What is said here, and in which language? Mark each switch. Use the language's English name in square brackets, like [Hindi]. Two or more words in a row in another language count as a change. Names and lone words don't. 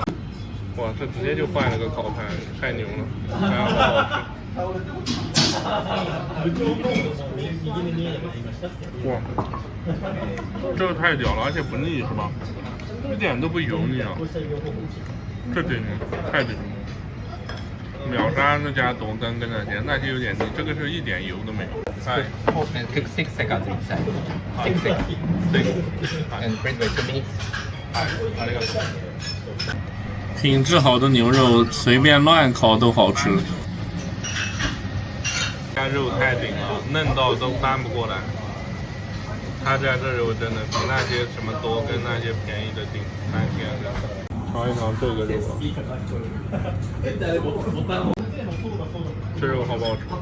[Chinese] 哇，这直接就换了个烤盘，太牛了，还好好吃。哇，这个太屌了，而且不腻是吧？一点都不油腻啊！这顶太顶了，秒杀那家董根跟那些有点腻，这个是一点油都没有。 [English] はい。6 seconds inside. 6 seconds. And freeze by 2 minutes. [Japanese] ありがとう。 [Chinese] 品质好的牛肉随便乱烤都好吃。家肉太顶了，嫩到都翻不过来。他家这肉真的比那些什么多跟那些便宜的顶3天。尝一尝这个肉，这肉好不好吃？